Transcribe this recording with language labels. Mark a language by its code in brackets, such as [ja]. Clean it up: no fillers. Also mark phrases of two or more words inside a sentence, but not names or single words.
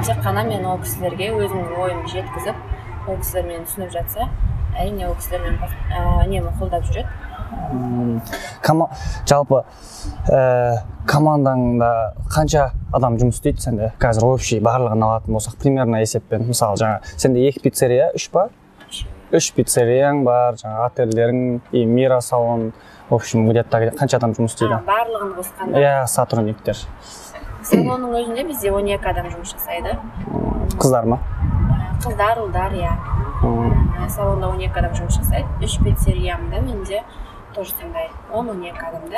[kk] Тек қана мен ол кісілерге өзімнің ойымды жеткізіп, ол кісілер мені түсініп жатса, әрине ол кісілер мені қолдап жүреді. Жалпы командаңда қанша адам жұмыс істейді сенде? Қазір общий барлығын алатын болсақ, примерно есеппен. Мысалы, сенде 2 пиццерия, 3 ба? 3 пиццерияң бар, отельдерің, Мира салон, [ru] в общем, где-то [kk] қанша адам жұмыс істейді? Барлығын қосқанда. Сотрудниктер. Салонның өзінде бізде 12 адам жұмыс жасайды. Қыздар ма? Қыздар, ұлдар, салонда 12 адам жұмыс жасайды. 3 пиццериямда менде тоже сондай 10-12 адамдай.